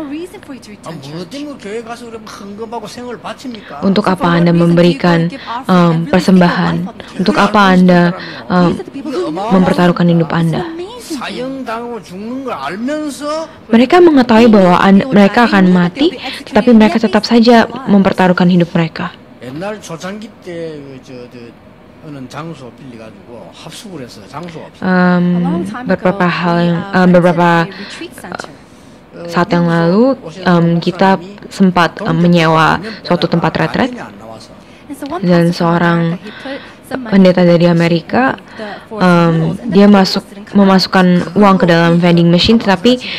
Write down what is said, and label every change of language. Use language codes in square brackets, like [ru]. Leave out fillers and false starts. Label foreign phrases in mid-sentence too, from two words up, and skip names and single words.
[id] Untuk apa Anda memberikan persembahan? Untuk apa Anda mempertaruhkan hidup Anda? Mereka mengetahui bahwa mereka akan mati, tetapi mereka tetap saja mempertaruhkan hidup mereka. [ko] 옛날 초창기 때 어느 장소 빌려가지고 합숙을 했어요. 장소 없어. [id] Beberapa saat yang lalu kita sempat menyewa suatu tempat retret, dan seorang pendeta dari Amerika dia memasukkan uang ke dalam [en] vending machine, [id] tetapi